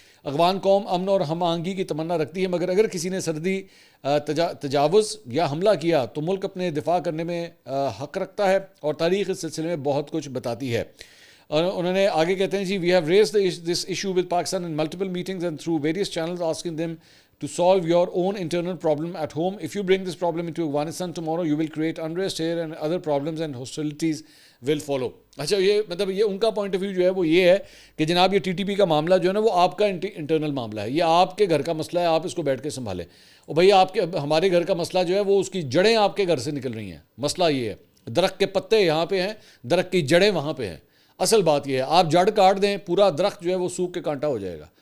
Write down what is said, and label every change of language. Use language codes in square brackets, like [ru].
[ur] افغان قوم امن اور ہم آہنگی کی تمنا رکھتی ہے، مگر اگر کسی نے سرحدی تجاوز یا حملہ کیا تو ملک اپنے دفاع کرنے میں حق رکھتا ہے، اور تاریخ اس سلسلے میں بہت کچھ بتاتی ہے. انہوں نے آگے کہتے ہیں جی [en] We have raised this issue with Pakistan in multiple meetings and through various channels asking them to solve your own internal problem at home. If you bring this problem into Afghanistan tomorrow, you will create unrest here and other problems and hostilities will follow. [ur] اچھا یہ مطلب یہ ان کا point of view جو ہے وہ یہ ہے کہ جناب یہ ٹی ٹی پی کا معاملہ جو ہے نا وہ آپ کا انٹرنل معاملہ ہے، یہ آپ کے گھر کا مسئلہ ہے، آپ اس کو بیٹھ کے سنبھالیں. اور بھائی ہمارے گھر کا مسئلہ جو ہے وہ اس کی جڑیں آپ کے گھر سے نکل رہی ہیں. مسئلہ یہ ہے درخت کے پتے یہاں پہ ہیں، درخت کی جڑیں وہاں پہ ہیں. اصل بات یہ ہے آپ جڑ کاٹ دیں پورا درخت جو ہے وہ سوکھ کے کانٹا ہو جائے گا.